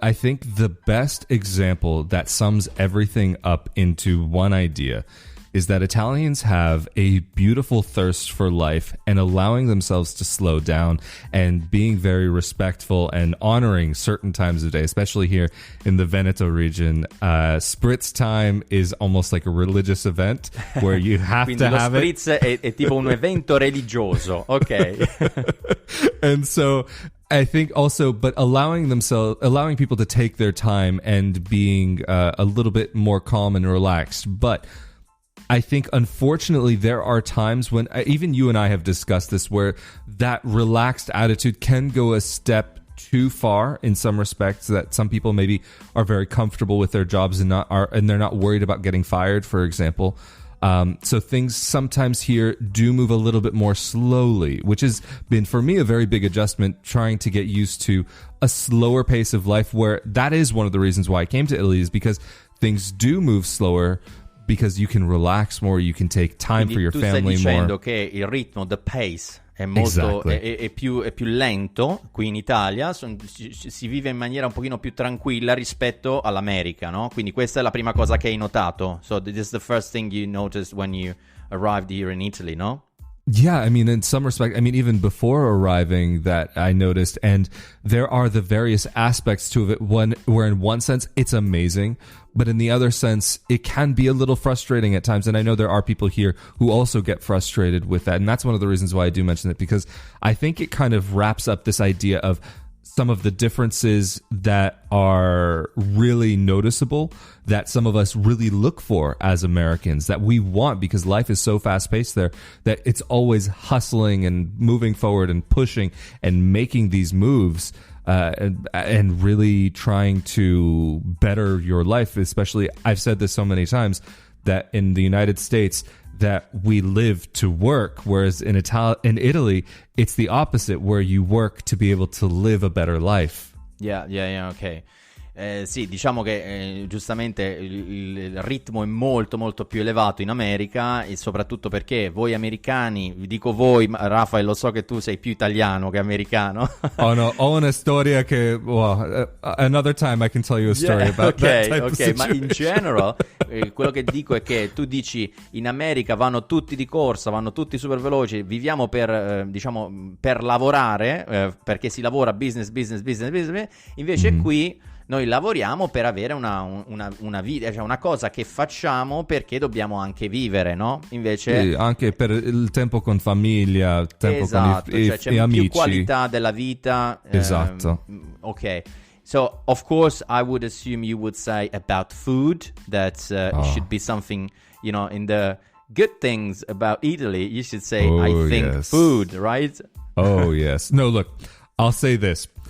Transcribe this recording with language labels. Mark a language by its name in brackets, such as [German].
[English] I think the best example that sums everything up into one idea is that Italians have a beautiful thirst for life and allowing themselves to slow down and being very respectful and honoring certain times of day, especially here in the Veneto region. Spritz time is almost like a religious event where you have to have it. [Italian] Spritz è tipo un evento religioso, okay. [English] And so I think also, but allowing people to take their time and being a little bit more calm and relaxed. But I think, unfortunately, there are times when, even you and I have discussed this, where that relaxed attitude can go a step too far in some respects, that some people maybe are very comfortable with their jobs and they're not worried about getting fired, for example. So things sometimes here do move a little bit more slowly, which has been, for me, a very big adjustment, trying to get used to a slower pace of life, where that is one of the reasons why I came to Italy, is because things do move slower, because you can relax more, you can take time for your family more. [Italian] Tu stai dicendo che il ritmo, [English] the pace, [Italian] è molto è più lento qui in Italia, si vive in maniera un pochino più tranquilla rispetto all'America, no? Quindi questa è la prima cosa che hai notato. [English] So this is the first thing you noticed when you arrived here in Italy, no? Yeah, I mean, in some respect, I mean, even before arriving that I noticed, and there are the various aspects to it, where in one sense it's amazing, but in the other sense it can be a little frustrating at times. And I know there are people here who also get frustrated with that. And that's one of the reasons why I do mention it, because I think it kind of wraps up this idea of some of the differences that are really noticeable, that some of us really look for as Americans, that we want, because life is so fast-paced there, that it's always hustling and moving forward and pushing and making these moves and really trying to better your life. Especially, I've said this so many times, that in the United States, that we live to work, whereas in Italy, it's the opposite, where you work to be able to live a better life. Yeah, ok. [Italian] Sì, diciamo che giustamente il ritmo è molto molto più elevato in America, e soprattutto perché voi americani, vi dico voi, Rafael, lo so che tu sei più italiano che americano. [English] Oh no, [Italian] ho una storia che, [English] another time I can tell you a story about that type of situation. [Italian] Ma in general, quello che dico è che tu dici in America vanno tutti di corsa, vanno tutti super veloci, viviamo per diciamo per lavorare, perché si lavora business, invece qui noi lavoriamo per avere una vita, cioè una cosa che facciamo perché dobbiamo anche vivere, no? Invece sì, anche per il tempo con famiglia, il tempo esatto, con cioè c'è amici. più qualità della vita. Esatto. Ok. [English] So, of course, I would assume you would say about food, that should be something, you know, in the good things about Italy, you should say, I think, food, right? Oh, yes. No, look, I'll say this.